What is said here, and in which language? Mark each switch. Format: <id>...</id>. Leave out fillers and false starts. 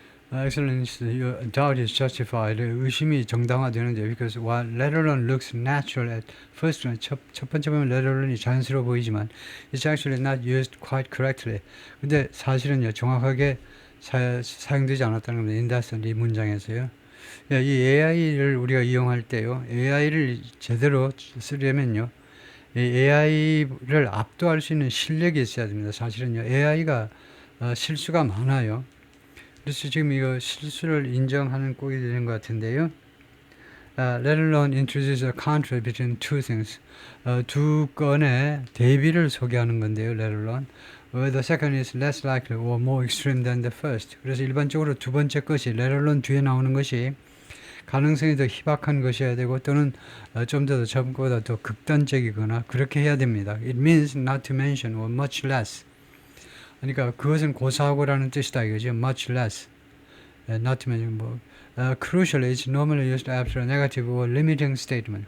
<en>Excellence, your doubt is justified.</en> <ko>의심이 정당화되는데</ko> <en>because while letter론 looks natural at first glance,</en> <ko>첫 번째 보면 letter론이 자연스러워 보이지만</ko> <en>it's actually not used quite correctly.</en> <ko>근데 사실은요 정확하게 사용되지 않았다는 겁니다.</ko> <en>in that sense,</en> <ko>이 문장에서요. 이 AI를 우리가 이용할 때요, AI를 제대로 쓰려면요, 이 AI를 압도할 수 있는 실력이 있어야 됩니다. 사실은요, AI가 실수가 많아요. 그래서 지금 이거 실수를 인정하는 꼴이 되는 것 같은데요.</ko> <en>Let alone introduce a contrast between two things.</en> <ko>두 건의 대비를 소개하는 건데요.</ko> <en>Let alone. The second is less likely or more extreme than the first.</en> <ko>그래서 일반적으로 두 번째 것이 let alone 뒤에 나오는 것이 가능성이 더 희박한 것이어야 되고 또는 좀 더 전보다 더 극단적이거나 그렇게 해야 됩니다.</ko> <en>It means not to mention or much less.</en> <ko>그러니까 그것은 고사하고라는 뜻이다 이거죠.</ko> <en>Much less. Not to mention 뭐 crucial is normally used after a negative or limiting statement.</en>